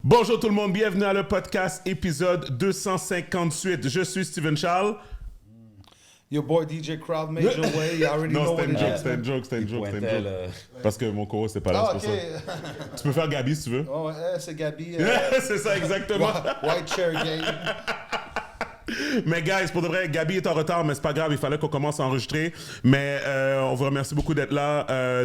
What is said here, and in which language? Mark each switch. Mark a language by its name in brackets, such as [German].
[French] Bonjour tout le monde, bienvenue à le podcast épisode 258. Je suis Steven Charles. [English] Your boy DJ Crowd made your way. You already know what it is. [French] C'était une joke. Parce que mon co c'est pas là, c'est pour ça. Tu peux faire Gabi si tu veux. Oh, c'est Gabi. C'est ça, exactement. [English] White Chair Game. [French] Mais guys, pour de vrai, Gabi est en retard, mais c'est pas grave, il fallait qu'on commence à enregistrer. Mais on vous remercie beaucoup d'être là.